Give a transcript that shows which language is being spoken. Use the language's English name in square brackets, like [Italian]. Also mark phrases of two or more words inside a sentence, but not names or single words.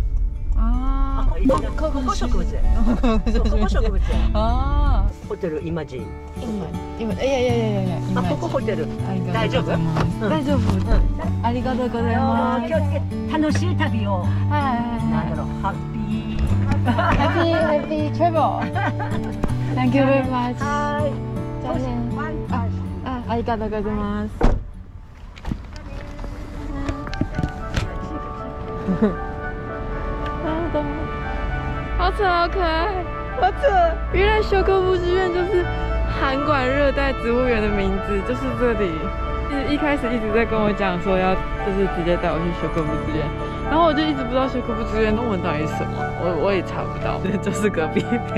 [Japanese] ここ植物園。ここ植物園。ホテルイマジン。いや。ここホテル。大丈夫？大丈夫。ありがとうございます。気をつけ、楽しい旅を。なんだろう、ハッピー [English] トラベル。Thank you very much。 [Japanese] はい。じゃあね。ありがとうございます。 [Chinese] 好可爱！原来修科部之院就是函馆热带植物园的名字，就是这里。一开始一直在跟我讲说要就是直接带我去修科部之院，然后我就一直不知道修科部之院中文到底是什么，我也查不到，就是隔壁北。